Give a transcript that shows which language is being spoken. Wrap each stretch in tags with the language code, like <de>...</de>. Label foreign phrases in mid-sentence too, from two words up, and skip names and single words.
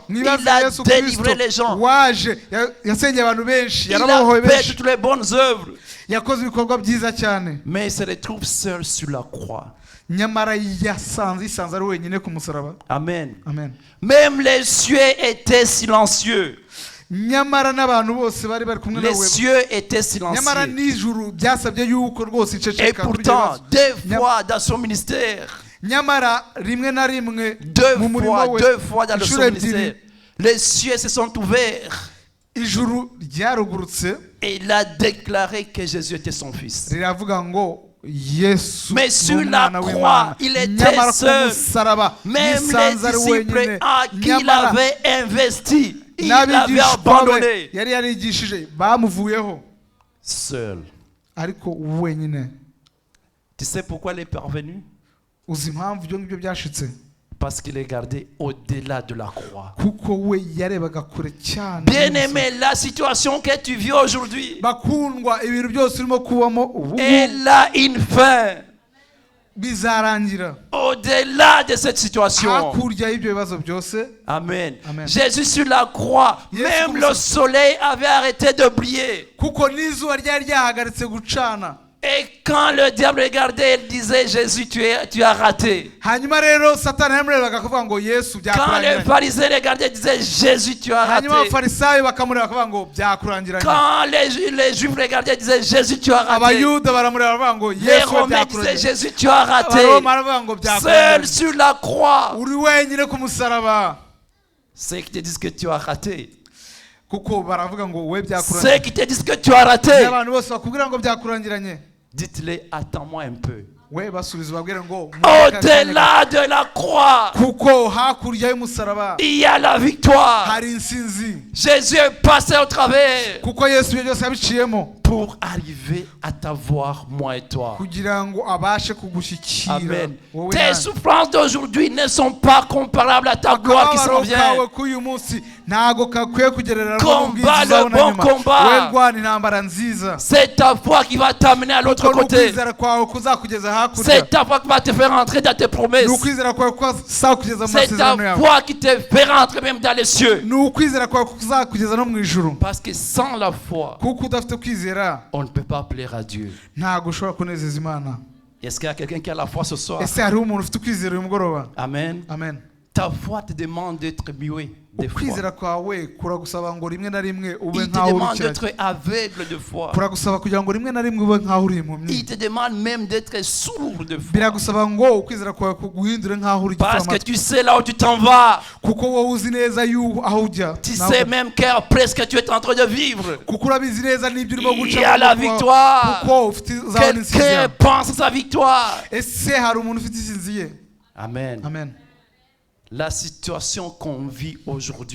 <fr>Il</fr> <rw>Mwibaze</rw> <fr>a</fr> <rw>Yesu</rw> <fr>délivré les</fr> <rw>Kristo</rw> <fr>gens.</fr> <rw>waje yasengeye abantu benshi,</rw> <fr>Il a</fr> <rw>yarabohoye</rw> <fr>fait</fr> <rw>benshi,</rw> <fr>toutes les bonnes œuvres.</fr> <rw>yakoze ibikorwa byiza cyane.</rw> <fr>Mais il se retrouve seul sur la croix.</fr> <rw>Nyamara yisanze ari wenyine ku musaraba.</rw> <fr>Amen.</fr> <rw>Amen.</rw> <fr>Même les cieux étaient silencieux.</fr> <rw>Nyamara n'abantu bose bari kumwe</rw> <fr>Les</fr> <rw>nawe.</rw> <fr>cieux étaient</fr> <rw>Nyamara</rw> <fr>silencieux.</fr> <rw>n'ijuru byasabye yuko rwose</rw> <fr>Et</fr> <rw>iceceka.</rw> <fr>pourtant, 2 fois dans son ministère,</fr> <rw>Nyamara rimwe na rimwe</rw> <fr>2</fr> <rw>mu murimo</rw> <fr>fois,</fr> <rw>we</rw> <fr>2 fois dans</fr> <rw>inshuro</rw> <fr>son</fr> <rw>ebyiri</rw> <fr>ministère, les cieux se sont ouverts.</fr> <rw>ijuru ryarugurutse.</rw> <fr>Et il a déclaré que Jésus était son fils.</fr> <rw>riravuga ngo Yesu</rw> <fr>Mais sur</fr> <rw>ni</rw> <fr>la</fr> <rw>umwana</rw> <fr>croix,</fr> <rw>w'Imana.</rw> <fr>il était</fr> <rw>Nyamara ku</rw> <fr>seul.</fr> <rw>musaraba</rw> <fr>Même</fr> <rw>yisanze</rw> <fr>les</fr> <rw>ari</rw> <fr>disciples</fr> <rw>wenyine.</rw> <fr>à qui il</fr> <rw>Nyamara</rw> <fr>avait investi, il l'avait</fr> <rw>n'abigishwa be</rw> <fr>abandonné.</fr> <rw>yari yarigishije bamuvuyeho</rw> <fr>Seul.</fr> <rw>ariko wenyine.</rw> <fr>Tu sais pourquoi il est parvenu?</fr> <rw>Uzi impamvu ibyo ngibyo byashitse?</rw> <fr>Parce qu'il est gardé au-delà de la croix.</fr> <rw>Kuko we yarebaga kure cyane.</rw> <fr>Bien-aimé, la situation que tu vis aujourd'hui,</fr> <rw>bakundwa ibintu byose urimo kubamo ubu</rw> <fr>elle a une fin.</fr> <rw>bizarangira.</rw> <fr>Au-delà de cette situation.</fr> <rw>Hakurya y'ibyo bibazo byose.</rw> <fr>Amen.</fr> <rw>Amen.</rw> <fr>Jésus sur la croix,</fr> <rw>Yesu</rw> <fr>même</fr> <rw>ku</rw> <fr>le soleil avait arrêté de briller.</fr> <rw>kuko n'izuba ryari ryahagaritse gucana.</rw> <fr>Et quand le diable regardait, il disait, Jésus, tu as raté.</fr> <rw>hanyuma rero satani yamurebaga akavuga ngo Yesu</rw> <fr>Quand les</fr> <rw>byakurangiranye.</rw> <fr>pharisiens regardaient, ils disaient, Jésus, tu as raté.</fr> <rw>hanyuma abafarisayo bakamureba bakavuga ngo byakurangiranye.</rw> <fr>Quand les juifs regardaient, ils disaient, Jésus, tu as raté.</fr> <rw>abayuda baramureba bakavuga ngo</rw> <fr>Les</fr> <rw>Yesu</rw> <fr>romains disaient,</fr> <rw>byakurangiranye.</rw> <fr>Jésus, tu as raté.</fr> <rw>abaroma baravuga ngo</rw> <fr>Seul</fr> <rw>byakurangiranye.</rw> <fr>sur la croix.</fr> <rw>uri wenyine ku musaraba.</rw> <fr>Ceux qui te disent que tu as raté.</fr> <rw>kuko baravuga ngo we</rw> <fr>Ceux</fr> <rw>byakurangiranye.</rw> <fr>qui te disent que tu as raté.</fr> <rw>abantu bose bakubwira ngo byakurangiranye.</rw> <fr>Dites-les, attends-moi un peu.</fr> <rw>we basubiza babwire ngo</rw> <fr>Au-delà de la croix,</fr> <rw>kuko hakurya y'umusaraba</rw> <fr>il y a la victoire.</fr> <rw>hari insinzi.</rw> <fr>Jésus est passé au travers</fr> <rw>kuko Yesu ibyo byose yabiciyemo</rw> <fr>pour arriver à t'avoir, moi et toi.</fr> <rw>kugira ngo abashe kugushyikira</rw> <fr>Amen.</fr> <rw>wowe</rw> <fr>Tes</fr> <rw>nanjye.</rw> <fr>souffrances d'aujourd'hui ne sont pas comparables à ta gloire qui s'en</fr> <rw>akababaro</rw> <fr>vient.</fr> <rw>kawe k'uyu munsi ntago kakwiye kugererana</rw> <fr>Combat</fr> <rw>n'ubwiza</rw> <fr>le</fr> <rw>uzabona</rw> <fr>bon</fr> <rw>nyuma.</rw> <fr>combat.</fr> <rw>we rwana intambara nziza.</rw> <fr>C'est ta foi qui va t'amener à l'autre</fr> <rw>kuko</rw> <fr>côté.</fr> <rw>n'ukwizera kwawe kuzakugeza hakurya.</rw> <fr>C'est ta foi qui va te faire entrer dans tes</fr> <rw>ni</rw> <fr>promesses.</fr> <rw>ukwizera kwawe kuzakugeza mu</rw> <fr>C'est ta</fr> <rw>masezerano yawe.</rw> <fr>foi qui te fera entrer même dans les cieux.</fr> <rw>ni ukwizera kwawe kuzakugeza no mu ijuru.</rw> <fr>Parce que sans la foi,</fr> <rw>kuko udafite kwizera</rw> <fr>on ne peut pas plaire à Dieu.</fr> <rw>ntago ushobora kunezeza Imana.</rw> <fr>Est-ce qu'il y a quelqu'un qui a la foi ce soir?</fr> <rw>ese hariho umuntu ufite ukwizera uyu mugoroba?</rw> <fr>Amen.</fr> <rw>amen.</rw> <fr>Ta foi te demande d'être muet de foi.</fr> <rw>ukwizera kwawe kuragusaba ngo rimwe na rimwe ube</rw> <fr>Il te</fr> <rw>nkaho uri</rw> <fr>demande</fr> <rw>ikiragi.</rw> <fr>d'être aveugle de foi.</fr> <rw>kuragusaba kugira ngo rimwe na rimwe ube nkaho uri</rw> <fr>Il</fr> <rw>impumyi.</rw> <fr>te demande même d'être sourd de foi.</fr> <rw>biragusaba ngo ukwizera kwawe kuguhindure nkaho uri</rw> <fr>Parce que</fr> <rw>igipfamatwi.</rw> <fr>tu sais là où tu t'en vas.</fr> <rw>kuko wowe uzi neza aho ujya.</rw> <fr>Tu sais même qu'après ce que tu es en train de vivre,</fr> <rw>kuko urabizi neza n'ibyo urimo</rw> <fr>il</fr> <rw>guca</rw> <fr>y a la victoire.</fr> <rw>kuko uzabona intsinzi</rw> <fr>Quelqu'un</fr> <rw>yawe.</rw> <fr>pense à sa victoire.</fr> <rw>ese hari umuntu ufite intsinzi ye?</rw> <fr>Amen.</fr> <rw>amen.</rw> <fr>La situation qu'on vit aujourd'hui,</fr>